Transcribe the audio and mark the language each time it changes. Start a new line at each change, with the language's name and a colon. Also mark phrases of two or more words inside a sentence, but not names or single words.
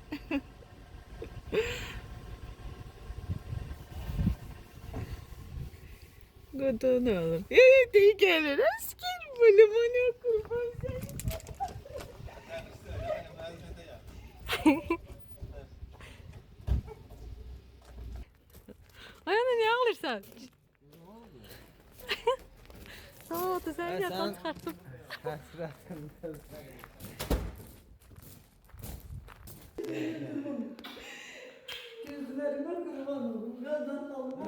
Azerbaijani: Qudun oğlum. Deyir gəlir. Asker balım, ona qurban səni.
Turkish: Ay anne niye ağlıyorsun? Ne oldu sen yatağını çıkarttın. Gözlerime kurban olun. Kadın olun.